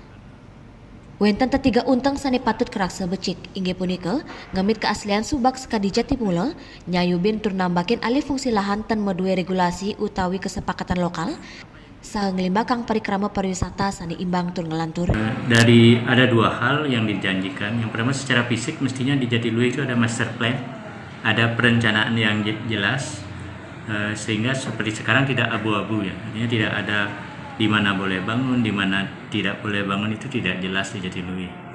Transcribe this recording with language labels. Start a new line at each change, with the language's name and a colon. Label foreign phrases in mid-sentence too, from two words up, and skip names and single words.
Balinese: Wenten tetiga untang sani patut kerak sebecik, inggih punika ngemit keaslian subak sekadi Jatimula, nyayubin tur nambakin alih fungsi lahan ten medue regulasi utawi kesepakatan lokal, sangelimbakang parikrama pariwisata sani imbang tur ngelantur.
Indonesian: Dari ada dua hal yang dijanjikan. Yang pertama secara fisik mestinya di Jatiluwih itu ada
English: master plan,
Indonesian: ada perencanaan yang jelas, sehingga seperti sekarang tidak abu-abu ya. Artinya tidak ada di mana boleh bangun, di mana tidak boleh bangun, itu tidak jelas di Jatiluwih.